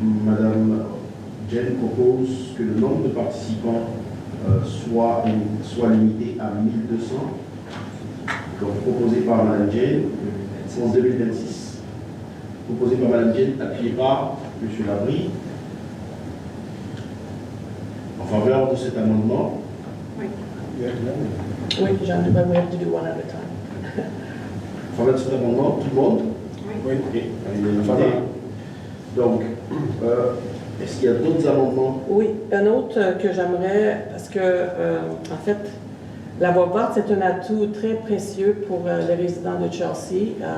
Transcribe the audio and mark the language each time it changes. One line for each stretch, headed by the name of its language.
French: Madame Jen propose que le nombre de participants soit limité à 1200. Donc proposé par Madame Jen en 2026. Proposé par Madame Jen, appuyé par M. Labrie. En faveur de cet amendement.
English: Oui, Jean, but we have to do one at a time.
French: En faveur de cet amendement, tout le monde. Oui. Ok, à l'unanimité. Donc, est-ce qu'il y a d'autres amendements? Oui, un autre que j'aimerais, parce que, en fait, la voie verte, c'est un atout très précieux pour les résidents de Chelsea.